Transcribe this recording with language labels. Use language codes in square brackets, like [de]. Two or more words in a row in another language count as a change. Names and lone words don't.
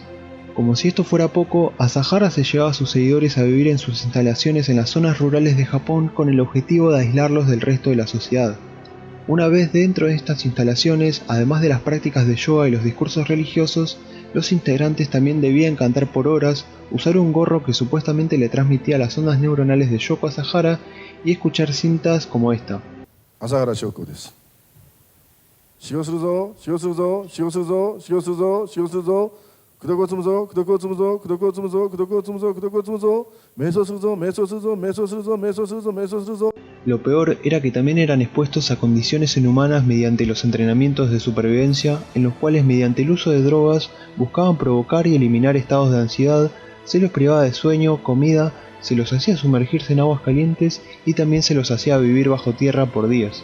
[es] Como si esto fuera poco, Asahara se llevaba a sus seguidores a vivir en sus instalaciones en las zonas rurales de Japón con el objetivo de aislarlos del resto de la sociedad. Una vez dentro de estas instalaciones, además de las prácticas de yoga y los discursos religiosos, los integrantes también debían cantar por horas, usar un gorro que supuestamente le transmitía las ondas neuronales de Yoko Asahara y escuchar cintas como esta. [ja] 麻原彰晃です. 修行するぞ、修行するぞ、修行するぞ、修行するぞ、修行するぞ. [es] Lo peor era que también eran expuestos a condiciones inhumanas mediante los entrenamientos de supervivencia, en los cuales mediante el uso de drogas buscaban provocar y eliminar estados de ansiedad, se los privaba de sueño, comida, se los hacía sumergirse en aguas calientes y también se los hacía vivir bajo tierra por días.